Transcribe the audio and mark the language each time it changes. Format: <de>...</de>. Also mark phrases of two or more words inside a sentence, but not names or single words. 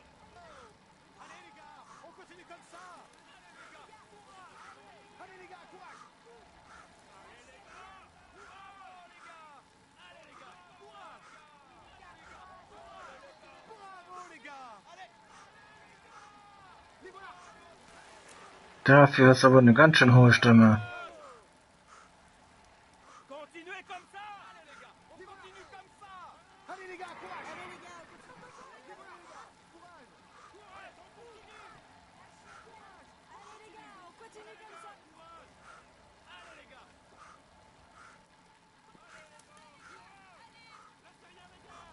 <fr>Allez les gars, on continue comme ça. Allez les gars, courage. Allez les gars, courage. Allez les gars, bravo les gars. Allez les gars, courage. Bravo les gars. Allez. Les voilà.</fr> <de>Dafür ist aber eine ganz schön hohe Stimme.</de> <fr>Continuez comme ça. Allez les gars, on continue comme ça. Allez les gars, courage. Allez les gars, les voilà. Courage. Courage, on continue. Allez les gars, on continue comme ça. Courage. Allez les gars. Lâchez rien les gars.</fr>